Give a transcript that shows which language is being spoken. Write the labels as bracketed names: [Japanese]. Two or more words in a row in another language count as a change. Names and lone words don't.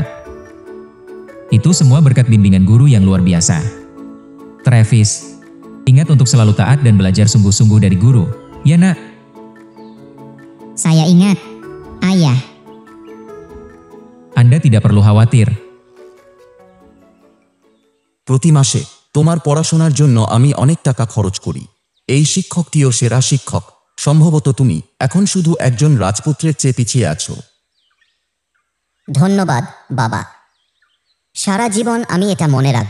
[Indonesian] Itu semua berkat bimbingan guru yang luar biasa. Travis, ingat untuk selalu taat dan belajar sungguh-sungguh dari guru. Ya nak? Saya ingat, Ayah. Anda tidak perlu khawatir. [Bangla] প্রতি মাসে তোমার পড়াশোনার জন্য আমি অনেক টাকা খরচ করি। এই শিক্ষকটিও সেরা শিক্ষক। সম্ভবত তুমি এখন শুধু একজন রাজপুত্রের চেয়ে পিছিয়ে আছো। ধন্যবাদ, বাবা। সারা জীবন আমি এটা মনে রাখব।